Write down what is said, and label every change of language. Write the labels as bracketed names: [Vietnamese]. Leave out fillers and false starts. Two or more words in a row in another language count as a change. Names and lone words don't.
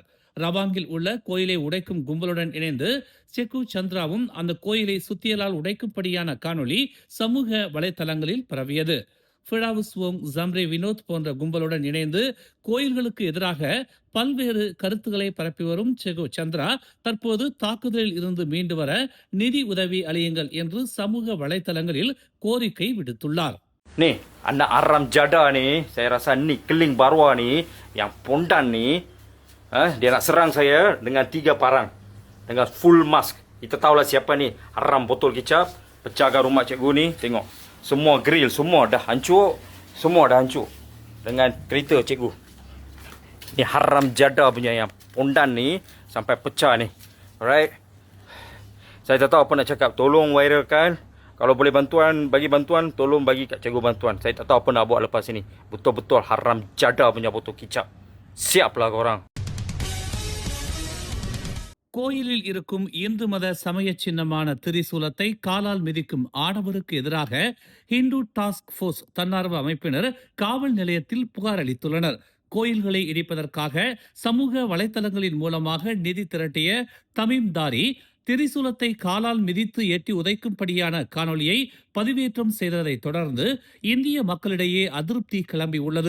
[Tamil] ரவாங்கில் உள்ள கோயிலை உடைக்கும் கும்பலுடன் இணைந்து செகு சந்திராவும் அந்த கோயிலை சுத்தியலால் உடைக்கும்படியான காணொலி சமூக வலைதளங்களில் பரவியது. ஃபிடாவுஸ்வோங், ஜம்ரே வினோத் போன்ற கும்பலுடன் இணைந்து கோயில்களுக்கு எதிராக பல்வேறு கருத்துக்களை பரப்பி வரும் செகு சந்திரா தற்போது தாக்குதலில் இருந்து மீண்டு வர நிதி உதவி அளியுங்கள் என்று சமூக வலைதளங்களில் கோரிக்கை விடுத்துள்ளார். [Malay] Nih, anak Aram Jada ni, saya rasa ni keling Barwa ni, yang pondan ni, dia nak serang saya dengan 3 parang, dengan [English] full mask. [Malay] Kita tahulah siapa ni, Aram botol kicap, pecahkan rumah cikgu ni, tengok. Semua grill, semua dah hancur, dengan kereta cikgu. Ni Haram Jada punya yang pondan ni, sampai pecah ni. Alright. Saya tak tahu apa nak cakap, tolong viralkan. Kalau boleh bagi bantuan, tolong bagi kat cikgu bantuan. Saya tak tahu apa nak buat lepas ini. Betul-betul Haram Jada punya botol kicap. Siaplah korang. [Tamil] கோயிலில் இருக்கும் இந்து மத சமய சின்னமான திரிசூலத்தை காலால் மிதிக்கும் ஆடவருக்கு எதிராக ஹிந்து டாஸ்க் போர்ஸ் தன்னார்வ அமைப்பினர் காவல் நிலையத்தில் புகார் அளித்துள்ளனர். கோயில்களை இடிப்பதற்காக சமூக வலைதளங்களின் மூலமாக நிதி திரட்டிய தமீம் தாரி திரிசூலத்தை காலால் மிதித்து ஏற்றி உதைக்கும்படியான காணொலியை பதிவேற்றம் செய்ததை தொடர்ந்து இந்திய மக்களிடையே அதிருப்தி கிளம்பியுள்ளது.